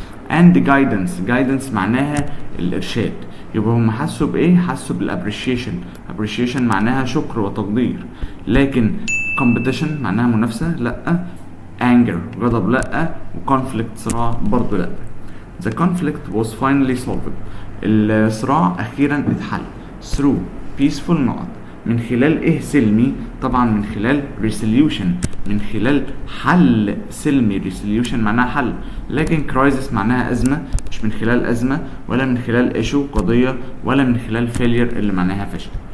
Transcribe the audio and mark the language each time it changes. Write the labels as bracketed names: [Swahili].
[English] and guidance [Arabic] معناها الإرشاد. يبقى هم حسوا بإيه؟ حسوا بالappreciation معناها شكر وتقدير. لكن competition معناها منافسة لأ، anger غضب لأ، وconflict صراع برضو لأ. [English] the conflict was finally solved، [Arabic] الصراع أخيرا اتحل [English] through [Arabic] peaceful نقط من خلال ايه سلمي؟ طبعا من خلال resolution، من خلال حل سلمي. resolution معناها حل، لكن crisis معناها ازمه، مش من خلال ازمه ولا من خلال issue قضيه ولا من خلال failure اللي معناها فشل.